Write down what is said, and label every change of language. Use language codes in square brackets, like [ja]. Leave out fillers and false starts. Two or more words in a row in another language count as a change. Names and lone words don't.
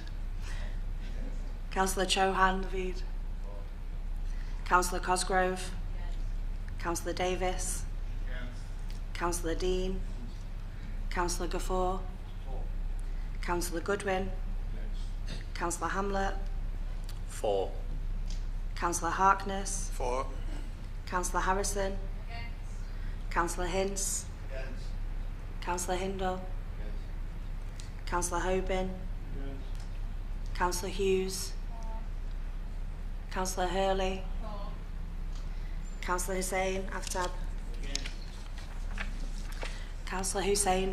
[en] Councillor Chauhan, Naveed. Councillor Cosgrove. Councillor Davis. Councillor Dean. Councillor Gaffour. Councillor Goodwin. Councillor Hamlet. For. Councillor Harkness. For. Councillor Harrison. Councillor Hince. Councillor Hindle. Councillor Hoban. Councillor Hughes, Councillor Hurley, Councillor Hussain Aftab, Councillor Hussain